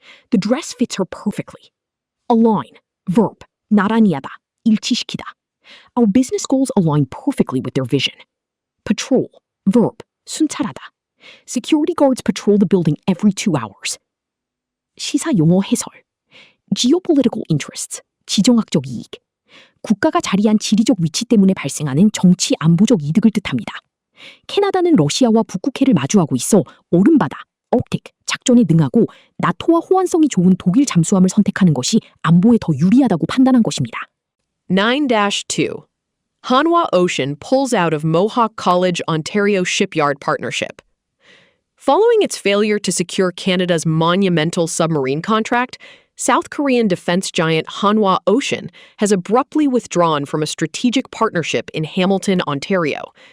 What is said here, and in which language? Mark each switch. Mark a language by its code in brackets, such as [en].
[en] The dress fits her perfectly. Align, verb, [ko] 나란히하다, 일치시키다. [en] Our business goals align perfectly with their vision. Patrol, verb, [ko] 순찰하다. [en] Security guards patrol the building every 2 hours. [ko] 시사 용어 해설. [en] Geopolitical interests, [ko] 지정학적 이익. 국가가 자리한 지리적 위치 때문에 발생하는 정치 안보적 이득을 뜻합니다. 캐나다는 러시아와 북극해를 마주하고 있어 얼음바다, 억택, 작전에 능하고 나토와 호환성이 좋은 독일 잠수함을 선택하는 것이 안보에 더 유리하다고 판단한 것입니다. 9-2. [en] Hanwha Ocean pulls out of Mohawk College Ontario Shipyard Partnership. Following its failure to secure Canada's monumental submarine contract, South Korean defense giant Hanwha Ocean has abruptly withdrawn from a strategic partnership in Hamilton, Ontario.